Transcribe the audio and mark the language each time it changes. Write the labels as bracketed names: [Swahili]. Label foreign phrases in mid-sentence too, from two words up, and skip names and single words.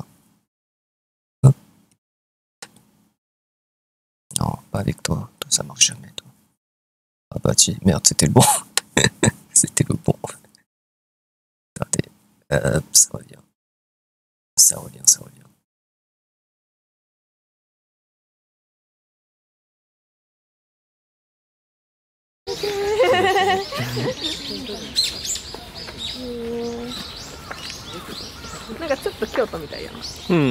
[French] Hop. Non, pas avec toi. Toi, ça marche jamais, toi. Ah bah, tiens, merde, c'était le bon. C'était le bon. Attendez. Ça revient. Ça revient. [Japanese] なんかちょっと京都みたいやな。うん。